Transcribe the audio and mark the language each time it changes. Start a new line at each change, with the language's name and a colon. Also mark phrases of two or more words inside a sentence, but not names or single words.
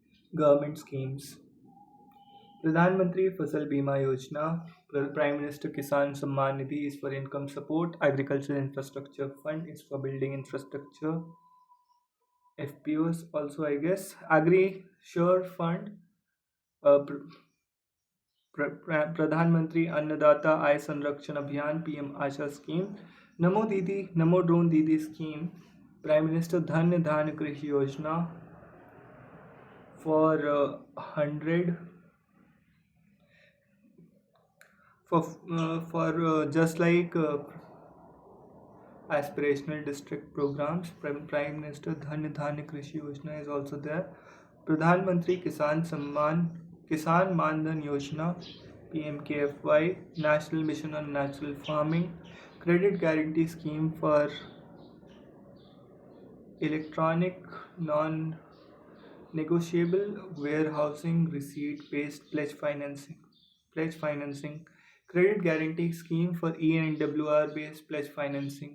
English: Government schemes. Pradhan Mantri Fasal Bima Yojana, Prime Minister Kisan Samman Nidhi is for income support, Agricultural Infrastructure Fund is for building infrastructure, FPOs also I guess, Agri Sure Fund, प्रधानमंत्री अन्नदाता आय संरक्षण अभियान पीएम आशा स्कीम नमो दीदी नमो ड्रोन दीदी स्कीम प्राइम मिनिस्टर धन्य धान्य कृषि योजना फॉर 100 for just like aspirational district programs. Prime Minister Dhanya Dhanya Krishi Yojana is also there. Pradhan Mantri Kisan Man Dhan Yojana PMKFY, National Mission on Natural Farming, Credit Guarantee Scheme for Electronic Non-Negotiable Warehousing Receipt Based Pledge Financing, Credit Guarantee Scheme for ENWR based pledge financing.